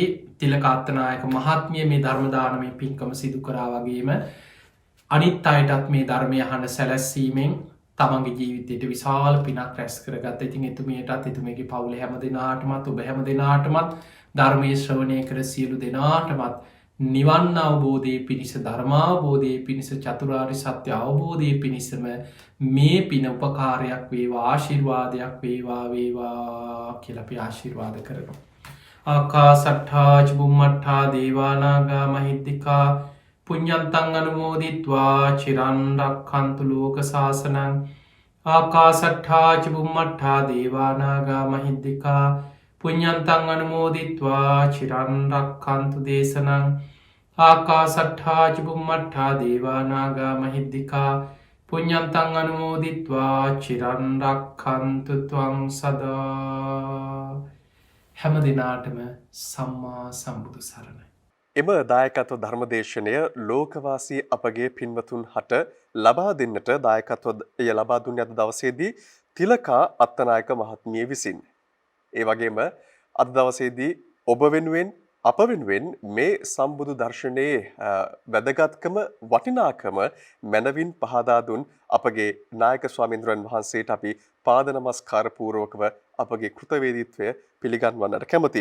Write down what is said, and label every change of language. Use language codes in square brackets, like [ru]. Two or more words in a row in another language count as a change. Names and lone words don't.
[si] තිලකත්තනායක මහත්මිය මේ ධර්මදානමය පින්කම සිදු කරා වගේම අනිත් අයටත් මේ ධර්මය හඬ සැලැස්සීමෙන් තමන්ගේ ජීවිතයට විශාල පිනක් රැස් කරගත් ඉතින් එතුමියටත් එතුමගේ පවුල හැම දෙනාටමත් ඔබ හැම දෙනාටමත් ධර්මය ශ්‍රවණය කර සියලු දෙනාටමත් නිවන් අවබෝධය පිණිස ධර්මාවබෝධය පිණිස චතුරාරි සත්‍ය අවබෝධය පිණිසම මේ පින උපකාරයක් වේවා ආශිර්වාදයක් වේවා වේවා කියලපි ආශිර්වාද කරනවා. [pi] ආකා සට්ඨාච බුම්මට්ඨා දේවානාගා මහිද්දිකා පුඤ්ඤන්තං අනුමෝදිත්වා චිරන් රක්ඛන්තු ලෝක සාසනං ආකා සට්ඨාච බුම්මට්ඨා දේවානාගා මහිද්දිකා පුඤ්ඤන්තං අනුමෝදිත්වා චිරන් රක්ඛන්තු දේශනං ආකා සට්ඨාච බුම්මට්ඨා දේවානාගා මහිද්දිකා පුඤ්ඤන්තං අනුමෝදිත්වා චිරන් රක්ඛන්තු ත්වං සදා. [si] හැම දිනාටම සම්මා සම්බුදු සරණයි. එම දායකත්ව ධර්මදේශනය ලෝකවාසී අපගේ පින්වතුන් හට ලබා දෙන්නට දායකත්වය ලබා දුන්නේ අද දවසේදී තිලකා අත්තනායක මහත්මිය විසින්. ඒ වගේම අද දවසේදී ඔබ වෙනුවෙන් අප වෙනුවෙන් මේ සම්බුදු දර්ශනයේ වැදගත්කම වටිනාකම මනවින් පහදා දුන් අපගේ නායක ස්වාමීන්ද්‍රයන් වහන්සේට අපි පාද නමස්කාර පූර්වකව අපගේ කෘතවේදීත්වය පිළිගන්වන්නට කැමැති.